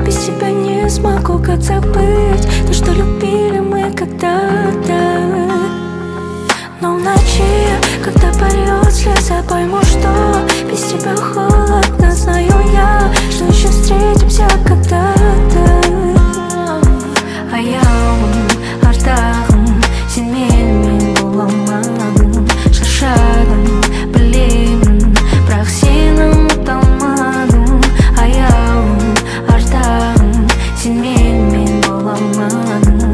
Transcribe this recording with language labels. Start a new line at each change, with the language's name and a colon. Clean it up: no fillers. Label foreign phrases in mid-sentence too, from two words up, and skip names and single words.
Russian: Без тебя не смогу, как забыть то, что любили мы когда-то. Но в ночи, когда польет слеза, пойму, что без тебя холодно. Знаю я, что еще встретимся когда-то.
Kazakh: Аяулым, ардағым, сен менімен бола алмадың. Шаршадым, білемін, бірақ сені ұмыта алмадым. Аяулым, ардағым, сен менімен бола алмадың.